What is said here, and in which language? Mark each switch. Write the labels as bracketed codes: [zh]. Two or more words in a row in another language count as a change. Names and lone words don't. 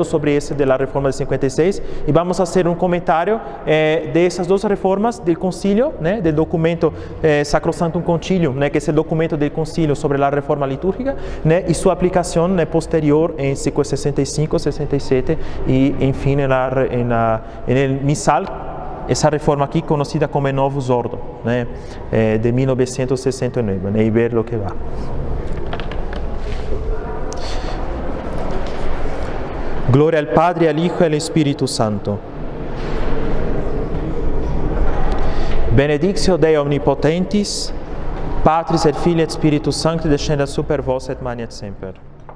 [es] sobre ese de la reforma de 56, y vamos a hacer un comentario de esas 2 reformas del concilio, del documento Sacrosanctum Concilium, que es el documento del concilio sobre la reforma litúrgica, y su aplicación posterior en siglo 65, 67 y en fin en el misal, esa reforma aquí conocida como el [la] Novus Ordo, [es] de 1969, y ver lo que va. Gloria al Padre, al Hijo y al Espíritu Santo. [la] Benedictio Dei Omnipotentis, Patris et Filii et Spiritus Sancti descendat super vos et manet semper.